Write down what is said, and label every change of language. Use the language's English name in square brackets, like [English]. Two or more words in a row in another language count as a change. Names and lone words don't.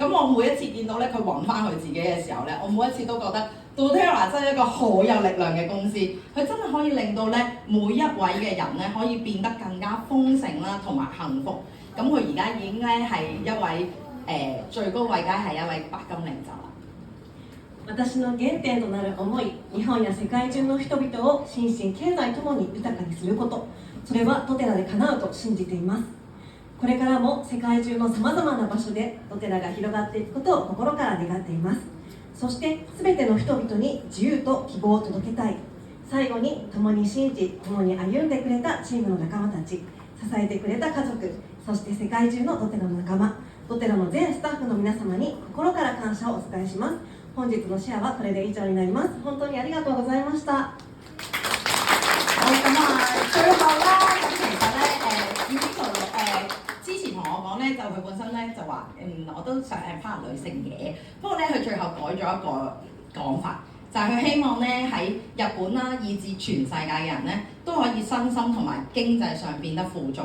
[Cantonese] 咁我每一次見到咧佢揾翻佢自己嘅時候咧，我每一次都覺得doTERRA真係一個好有力量嘅公司，佢真係可以令到咧每一位嘅人咧可以變得更加豐盛啦，同埋幸福。咁佢而家已經咧係一位最高位階係一位白金領袖啦。 [Japanese] 私の原点となる思い、日本や世界中の人々を心身経済ともに豊かにすること、それはdoTERRAで叶うと信じています。これからも世界中のさまざまな場所でdoTERRAが広がっていくことを心から願っています。そして全ての人々に自由と希望を届けたい。最後に共に信じ、共に歩んでくれたチームの仲間たち、支えてくれた家族、そして世界中のdoTERRAの仲間、doTERRAの全スタッフの皆様に心から感謝をお伝えします。本日のシェアはこれで以上になります。本当にありがとうございました。 [Cantonese] 好咁啊，最後啦，咁其實咧之前同我講咧，就佢本身咧就話我都想empower女性嘅，不過咧佢最後改咗一個講法，就係佢希望咧喺日本啦，以至全世界嘅人咧都可以身心同埋經濟上變得富足。